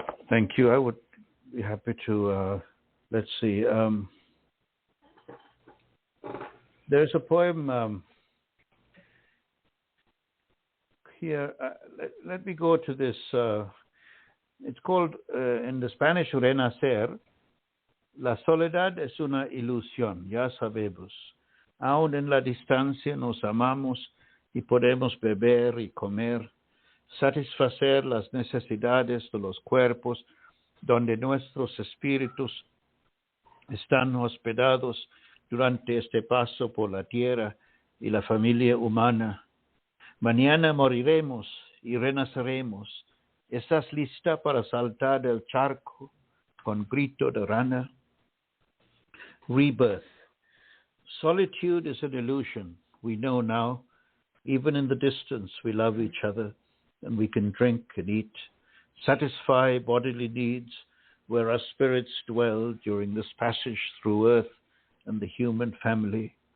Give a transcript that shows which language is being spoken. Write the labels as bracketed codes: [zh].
[en] Thank you. I would be happy to. Let's see. There's a poem here. Let me go to this. It's called, in the Spanish, Renacer. [es] La soledad es una ilusión, ya sabemos. Aún en la distancia nos amamos y podemos beber y comer, satisfacer las necesidades de los cuerpos donde nuestros espíritus están hospedados durante este paso por la tierra y la familia humana. Mañana moriremos y renaceremos. ¿Estás lista para saltar del charco con grito de rana? [en] Rebirth. Solitude is an illusion. We know now. Even in the distance, we love each other, and we can drink and eat. satisfy bodily needs where our spirits dwell during this passage through earth and the human family.